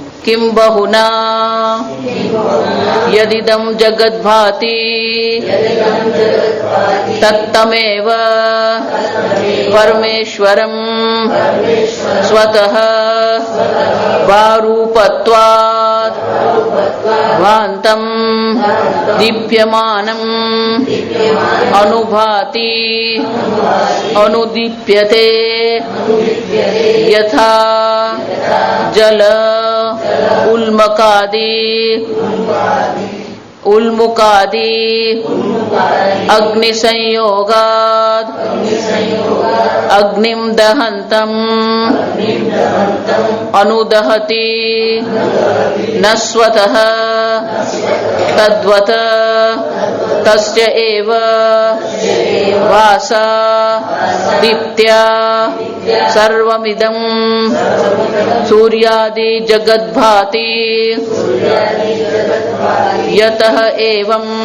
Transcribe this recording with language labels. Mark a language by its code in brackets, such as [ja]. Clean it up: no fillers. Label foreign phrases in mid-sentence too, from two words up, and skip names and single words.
[sa] किं बहुना यदिदं जगद्भाति तत्तमेव परमेश्वरं स्वतः वारूपत्वात् भान्तं दीप्यमानं अनुभाति अनुदीप्यते यथा जल उल्मुकादि अग्निसंयोगात् अग्निम दहंतम अनुदहति न स्वतः तद्वत तस्य एव वासा दीप्त्या सर्वमिदं सूर्यादि जगद्भाति यतः एवं